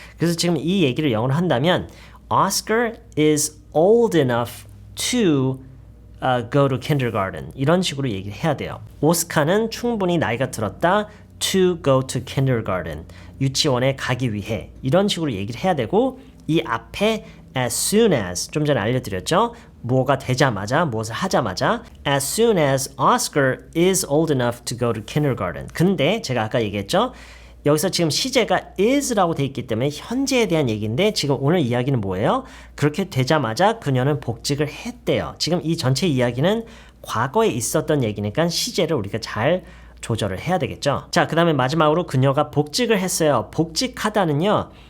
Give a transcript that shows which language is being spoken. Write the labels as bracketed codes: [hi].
[ko] 그래서 지금 이 얘기를 영어로 한다면 [en] Oscar is old enough to go to kindergarten [ko] 이런 식으로 얘기를 해야 돼요. 오스카는 충분히 나이가 들었다 [en] to go to kindergarten [ko] 유치원에 가기 위해 이런 식으로 얘기를 해야 되고 이 앞에 [en] as soon as [ko] 좀 전에 알려드렸죠. 뭐가 되자마자 무엇을 하자마자 [en] as soon as Oscar is old enough to go to kindergarten [ko] 근데 제가 아까 얘기했죠. 여기서 지금 시제가 is라고 돼 있기 때문에 현재에 대한 얘기인데 지금 오늘 이야기는 뭐예요? 그렇게 되자마자 그녀는 복직을 했대요. 지금 이 전체 이야기는 과거에 있었던 얘기니까 시제를 우리가 잘 조절을 해야 되겠죠. 자, 그 다음에 마지막으로 그녀가 복직을 했어요. 복직하다는요.